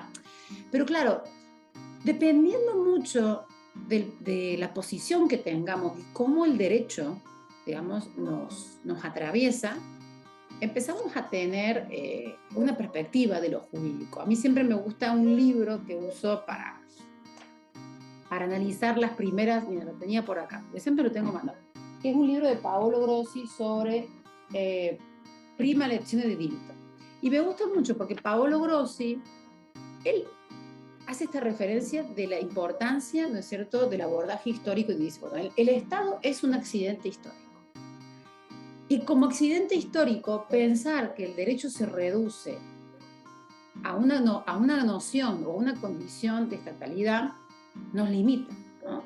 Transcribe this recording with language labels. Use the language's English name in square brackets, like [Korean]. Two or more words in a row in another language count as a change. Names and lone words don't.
[Spanish] Pero claro, dependiendo mucho de la posición que tengamos y cómo el derecho, digamos, nos atraviesa, empezamos a tener una perspectiva de lo jurídico. A mí siempre me gusta un libro que uso para analizar las primeras, mira, lo tenía por acá, yo siempre lo tengo mandado, que es un libro de Paolo Grossi sobre prima lezione di diritto. Y me gusta mucho porque Paolo Grossi, él hace esta referencia de la importancia, ¿no es cierto?, del abordaje histórico, y dice, bueno, el Estado es un accidente histórico. Y como accidente histórico, pensar que el derecho se reduce a una noción o una condición de estatalidad nos limita, ¿no?